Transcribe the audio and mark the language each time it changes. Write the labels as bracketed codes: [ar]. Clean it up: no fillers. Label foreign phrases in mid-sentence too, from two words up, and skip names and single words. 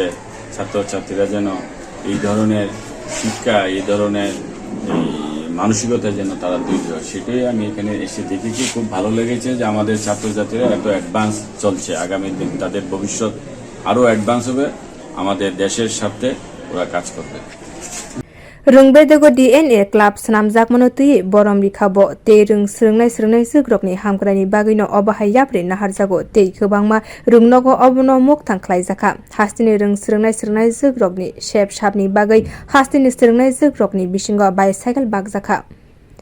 [bn] ছাত্রছাত্রীরা যেন এই ধরনের শিক্ষা এই ধরনের মানসিকতা যেন তারা তৈরি হয়, সেটাই আমি এখানে এসে দেখেছি। খুব ভালো লেগেছে যে আমাদের ছাত্রছাত্রীরা এত অ্যাডভান্স চলছে, আগামী দিন তাদের ভবিষ্যৎ আরও অ্যাডভান্স হবে, আমাদের দেশের স্বার্থে ওরা কাজ করবে। [trp] Rwngnogo [en] DNA club [trp] snamjak mano tui borom rikha bo te swrwngnaijwk hamkrai bagwi no obahai yapri naharjago te kwbangma Rwngnogo obono muktang khlaijakha hastini swrwngnaijwk ni shep sapni bagwi hastini swrwngnaijwk ni bisingo bicycle bagjakha.